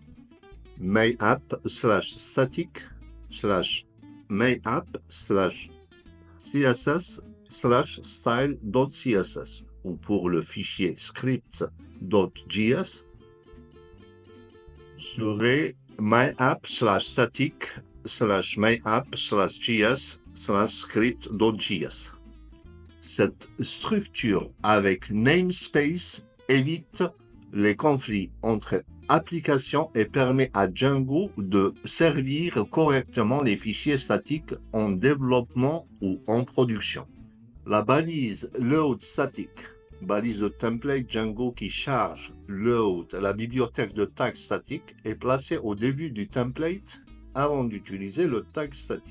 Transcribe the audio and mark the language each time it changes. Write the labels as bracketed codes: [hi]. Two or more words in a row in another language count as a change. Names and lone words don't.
[fr] myapp/static/mayapp/css/style.css, ou pour le fichier script.js serait myapp/static/mayapp/js/script.js. Cette structure avec namespace évite les conflits entre applications et permet à Django de servir correctement les fichiers statiques en développement ou en production. La balise load static, balise de template Django qui charge load la bibliothèque de tag statique, est placée au début du template avant d'utiliser le tag statique.